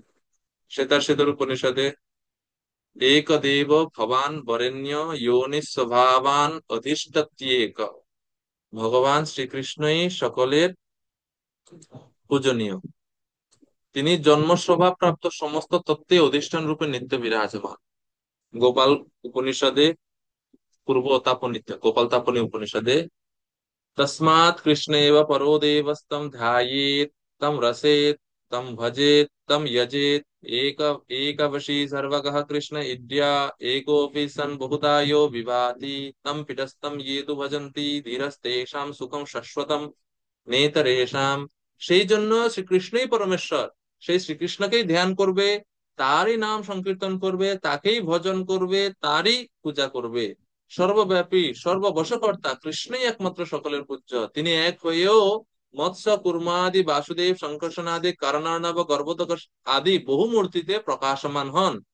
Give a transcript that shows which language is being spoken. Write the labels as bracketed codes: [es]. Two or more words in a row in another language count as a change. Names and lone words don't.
[bn] শ্বেতার শ্বেতর উপনিষদে [sa] একদেব ভবান বরেণ্য যোনি স্বভাবান অধিষ্ঠাত্যেক, [bn] ভগবান শ্রীকৃষ্ণই সকলের পূজনীয়, তিনি জন্ম স্বভাব প্রাপ্ত সমস্ত তত্ত্বে অধিষ্ঠান রূপে নিত্য বিরাজমান। গোপাল উপনিষদে পূর্ব তাপনিত্য, গোপাল তাপনী উপনিষদে [sa] तस्मात् कृष्ण एव परो देवस्तं ध्यायेत् तं रसेत् तं भजेत् तं यजेत् एक एकवशी सर्वगः कृष्ण इड्या एकोऽपि सन् बहुधा यो विभाति तं पीठस्थं ये तु भजन्ति धीरस्तेषां सुखं শাশ্বতম নেতরেশাম। [bn] সেই জন্য শ্রীকৃষ্ণই পরমেশ্বর, সেই শ্রীকৃষ্ণকেই ধ্যান করবে, তারই নাম সংকীর্তন করবে, তাকেই ভজন করবে, তারই পূজা করবে। সর্বব্যাপী সর্ববশকর্তা কৃষ্ণই একমাত্র সকলের পূজ্য। তিনি এক হয়েও মৎস্য কুর্মাদি বাসুদেব সংকর্ষণাদি কারণার্ণব গর্ভোদক আদি বহু মূর্তিতে প্রকাশমান হন।